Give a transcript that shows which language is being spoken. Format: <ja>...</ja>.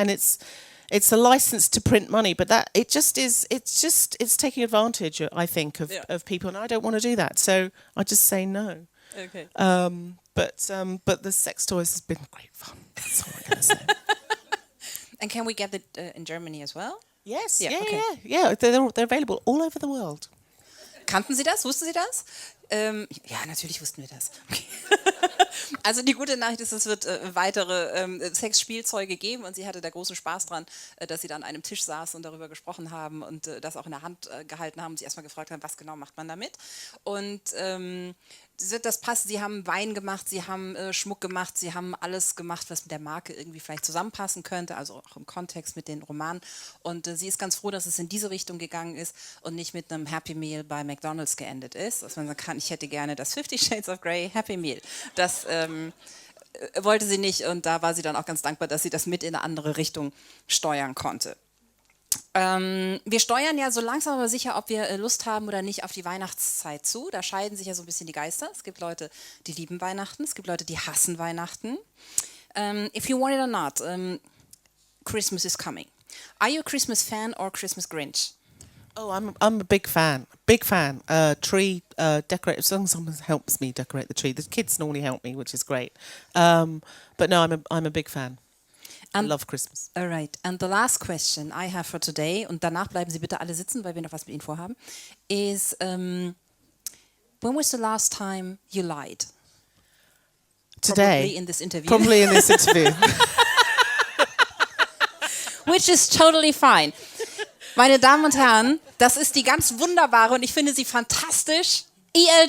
<en>And it's a license to print money, but that it's taking advantage, I think, of people, and I don't want to do that. So I just say no. Okay. But the sex toys has been great fun. That's all I'm going to say. And can we get it in Germany as well? Yes, Yeah, yeah, okay. yeah. They're available all over the world.</en> <de>Kannten Sie das? Wussten Sie das? Ja, natürlich wussten wir das. Okay. Also die gute Nachricht ist, es wird weitere Sexspielzeuge geben, und sie hatte da großen Spaß dran, dass sie dann an einem Tisch saß und darüber gesprochen haben und das auch in der Hand gehalten haben und sie erstmal gefragt haben, was genau macht man damit. Und das passt. Sie haben Wein gemacht, sie haben Schmuck gemacht, sie haben alles gemacht, was mit der Marke irgendwie vielleicht zusammenpassen könnte, also auch im Kontext mit den Romanen. Und sie ist ganz froh, dass es in diese Richtung gegangen ist und nicht mit einem Happy Meal bei McDonald's geendet ist. Dass man sagen kann, ich hätte gerne das 50 Shades of Grey Happy Meal. Das wollte sie nicht, und da war sie dann auch ganz dankbar, dass sie das mit in eine andere Richtung steuern konnte. Wir steuern ja so langsam aber sicher, ob wir Lust haben oder nicht, auf die Weihnachtszeit zu. Da scheiden sich ja so ein bisschen die Geister. Es gibt Leute, die lieben Weihnachten. Es gibt Leute, die hassen Weihnachten.</de> <en>If you want it or not, Christmas is coming. Are you a Christmas fan or Christmas Grinch? Oh, I'm a big fan. Big fan. Tree decorate. As long as someone helps me decorate the tree. The kids normally help me, which is great. But no, I'm a big fan. I love Christmas. All right. And the last question I have for today,</en> <de>und danach bleiben Sie bitte alle sitzen, weil wir noch was mit Ihnen vorhaben,</de> <en>is when was the last time you lied? Today. Probably in this interview. Probably in this interview. Which is totally fine.</en> <de>Meine Damen und Herren, das ist die ganz wunderbare, und ich finde sie fantastisch, E.L.</de>